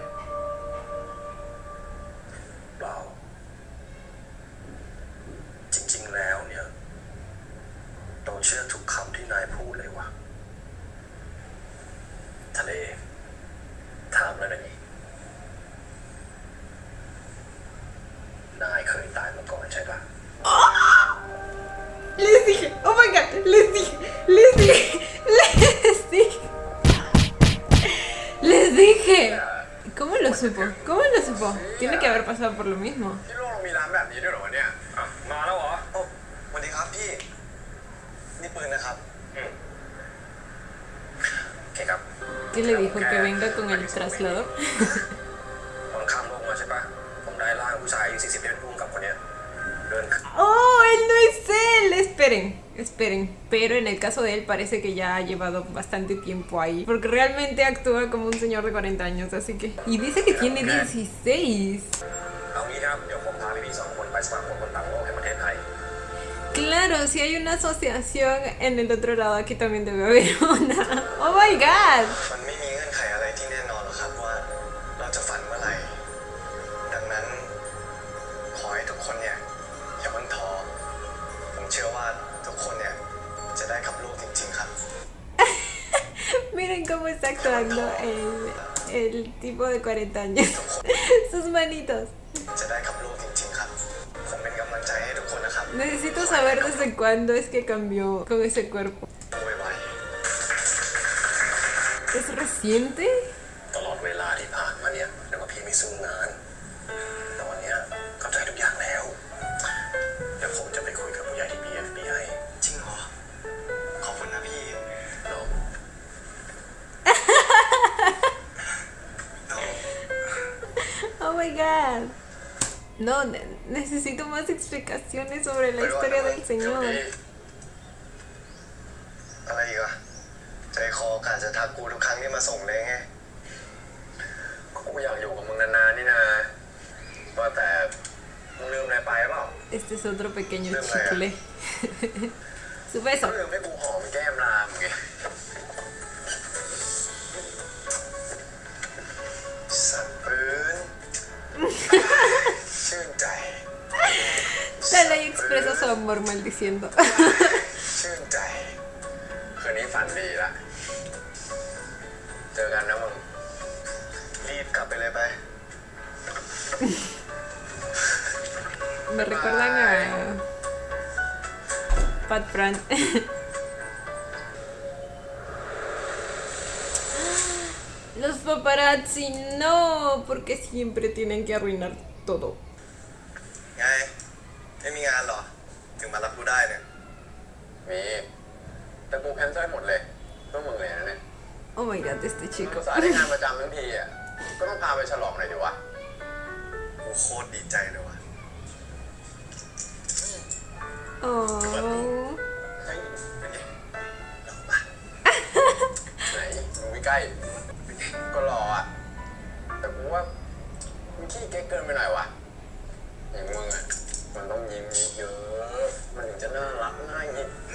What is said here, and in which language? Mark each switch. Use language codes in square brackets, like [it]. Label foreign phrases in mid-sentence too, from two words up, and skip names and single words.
[th] เปล่าจริงๆแล้วเนี่ยเราเชื่อทุกคำที่นายพูดเลยว่ะทะเลถามแล้วนะนี่นายเคยตายมาก่อนใช่ปะ [es] Les dije, [en] oh my god, [es] les dije, les dije, les dije. supo? ¿Cómo lo supo? Tiene que haber pasado por lo mismo. [th] ที่โลกเรามีร้านแบบนี้ด้วยเหรอวะเนี่ยอ่ะมาแล้วเหรอโอ้สวัสดีครับพี่นี่ปืนนะครับโอเคครับ [es] ¿Qué le dijo? ¿Que venga con el traslador? [th] ตอนข้ามโลกมาใช่ปะผมได้ร่างผู้ชายอายุ40เป็นผู้กำกับคนเนี้ยเดิน [es] ¡Oh! ¡Él no es él! Esperen, esperen. Pero en el caso de él parece que ya ha llevado bastante tiempo ahí. Porque realmente actúa como un señor de 40 años, así que... Y dice que tiene 16. [th] เอางี้ครับเดี๋ยวผมพาพี่ๆ2คนไปสมัครคนต่างโลกให้ประเทศไทย [es] Claro, si hay una asociación en el otro lado, aquí también debe haber una. [en] ¡Oh my god! [th] มันไม่มีเงื่อนไขอะไรที่แน่นอนหรอกครับว่าเราจะฝันเมื่อไหร่ดังนั้นขอให้ทุกคนเนี่ยอย่าเพิ่งท้อผมเชื่อว่าทุกคนเนี่ยจะได้ขับโลกจริงๆครับ [es] Miren cómo está actuando el tipo de 40 años. Sus manitos. [th] จะได้ขับโลกจริงๆครับผมเป็นกำลังใจให้ทุกคนนะครับ [es] Necesito saber desde cuándo es que cambió con ese cuerpo. [th] ไว [es] ¿Es reciente? [th] ๆตลอดเวลาที่ผ่านมาเนี่ยแล้วก็พี่ไม่สู้งานแต่วันเนี้ยเข้าใจทุกอย่างแล้วเดี๋ยวผมจะไปคุยกับผู้ใหญ่ที่ BFBI จริงเหรอขอบคุณนะพี่แล้ว [en] Oh my god. [es] No, necesito más explicaciones sobre la historia del señor. [th] อะไรอีกอะใจคอกาจะทักกูทุกครั้งที่มาส่งเลยไงกูอยากอยู่กับมึงนานๆนี่นะว่าแต่มึงลืมอะไรไปเปล่า [es] Este es otro pequeño chicle. Su beso. [th] ลืมให้กูหอมแก้มรามไงสั่นปืนชื่นใจ [es] Sale y expresa su amor maldiciendo. [th] ชื่นใจคืนนี้ฝันดีละเจอกันนะมึงรีบกลับไปเลยไป [es] Me recuerdan a Pat Brand. Los paparazzi, no, porque siempre tienen que arruinar todo. [th] ไงไม่มีงานเหรอถึงมารับกูได้เนี่ยมีแต่กูแคนเซิลหมดเลยเพื่อมึงเลยนะเนี่ย [en] Oh my god, [es] este [th] มึง [es] chico. [th] สายได้งานประจำทั้งทีอ่ะก็ต้องพาไปฉลองหน่อยดิวะกูโคตรดีใจเลยว่ะ Oh. เฮ้ยเป็นไงหล่อปะไหนมึงไม่ใกล้ก็หล่ออ่ะแต่กูว่ามึงขี้เก๊กเกินไปหน่อยวะอย่างมึงอ่ะมันต้องยิ้มเยอะๆมันถึงจะน่ารักน่าหยิบ